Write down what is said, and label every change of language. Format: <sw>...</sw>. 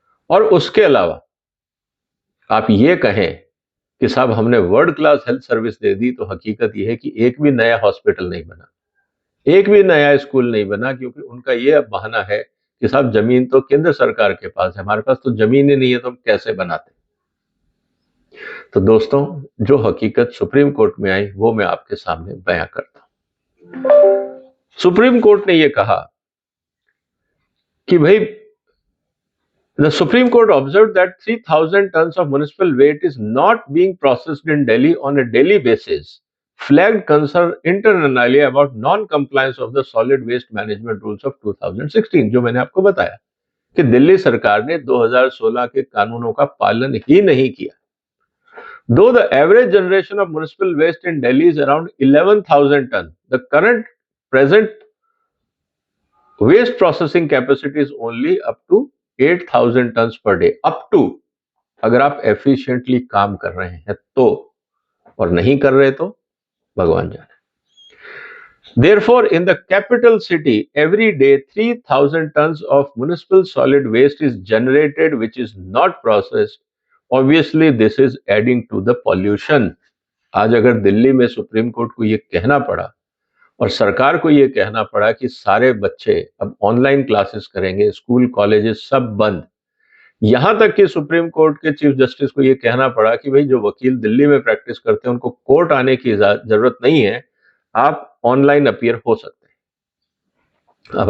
<hi>और उसके अलावा आप ये कहें कि साहब हमने वर्ल्ड क्लास हेल्थ सर्विस दे दी, तो हकीकत यह है कि एक भी नया हॉस्पिटल नहीं बना, एक भी नया स्कूल नहीं बना, क्योंकि उनका यह बहाना है कि साहब जमीन तो केंद्र सरकार के पास है, हमारे पास तो जमीन ही नहीं है, तो हम कैसे बनाते। तो दोस्तों, जो हकीकत सुप्रीम कोर्ट में आई वो मैं आपके सामने बयां करता हूं। सुप्रीम कोर्ट ने यह कहा कि भाई,</hi> <en>the Supreme Court observed that 3,000 tons of municipal waste is not being processed in Delhi on a daily basis, flagged concern internally about non-compliance of the solid waste management rules of 2016,</en> <hi>जो मैंने आपको बताया कि दिल्ली सरकार ने 2016 के कानूनों का पालन ही नहीं किया।</hi> <en>Though the average generation of municipal waste in Delhi is around 11,000 tons, the present waste processing capacity is only up to 8,000 tons per day. Up to,</en> <hi>अगर आप एफिशिएंटली काम कर रहे हैं तो, और नहीं कर रहे तो भगवान जाने।</hi> <en>Therefore, in the capital city, every day 3,000 tons of municipal solid waste is generated, which is not processed. Obviously, this is adding to the pollution.</en> <hi>आज अगर दिल्ली में सुप्रीम कोर्ट को ये कहना पड़ा और सरकार को ये कहना पड़ा कि सारे बच्चे अब ऑनलाइन क्लासेस करेंगे, स्कूल कॉलेजेस सब बंद, यहां तक कि सुप्रीम कोर्ट के चीफ जस्टिस को ये कहना पड़ा कि भाई जो वकील दिल्ली में प्रैक्टिस करते हैं उनको कोर्ट आने की जरूरत नहीं है, आप ऑनलाइन अपीयर हो सकते हैं।</hi>